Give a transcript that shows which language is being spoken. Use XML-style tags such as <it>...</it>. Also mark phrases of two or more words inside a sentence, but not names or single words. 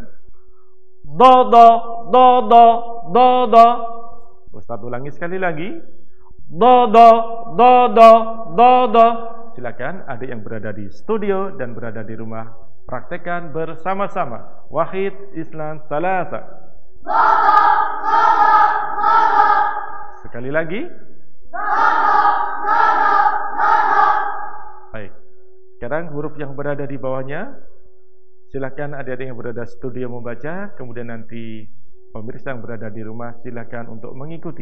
<id>Do, do, do, do, do, do. Ustaz ulangi sekali lagi. Do, do, do, do, do, do. Silakan adik yang berada di studio dan berada di rumah praktekkan bersama-sama.</id> <ar>Wahid, Islam, Salasa. Do, do, do, do, do, do.</ar> <id>Sekali lagi. Do, do, do, do, do, do. Baik. Sekarang huruf yang berada di bawahnya. Silakan adik-adik yang berada di studio membaca, kemudian nanti pemirsa yang berada di rumah silakan untuk mengikuti.</id>